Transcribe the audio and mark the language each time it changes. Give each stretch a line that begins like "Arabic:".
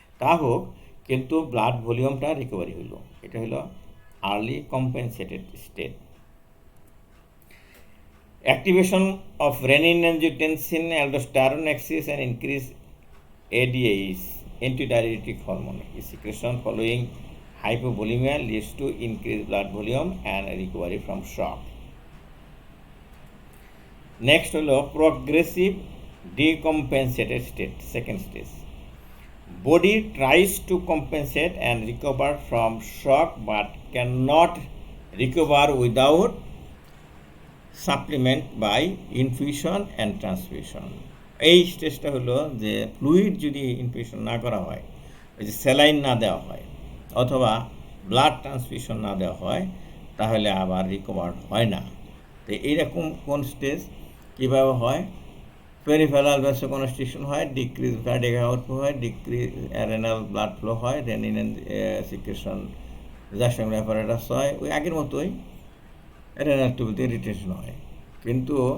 Bangla: তা হোক, কিন্তু ব্লাড ভলিউমটা রিকভারি হইলো। এটা হলো
English: early compensated state. Activation of renin-angiotensin aldosterone axis and increase ADAs, antidiuretic hormone secretion following hypovolemia leads to increased blood volume and recovery from shock. Next holo progressive decompensated state, second stage. Body tries to compensate and recover from shock but cannot recover without supplement by infusion and transfusion.
Bangla: এই স্টেজটা হলো যে fluid যদি infusion না করা হয়, ওই যে স্যালাইন না দেওয়া হয় অথবা ব্লাড ট্রান্সফিউশন না দেওয়া হয়, তাহলে আবার রিকভার হয় না। তো এইরকম কোন স্টেজ কীভাবে হয়? পেরিফেরাল ভ্যাসোকনস্ট্রিকশন হয়, ডিক্রিজ কার্ডিয়াক আউটপুট হয়, ডিক্রিজ রেনাল ব্লাড ফ্লো হয়, রেনিন সিক্রেশন জাস্টাগ্লোমেরুলার অ্যাপারেটাস হয়, ওই আগের মতোই রেনাল টিউবুল ইরিটেশন হয়। কিন্তু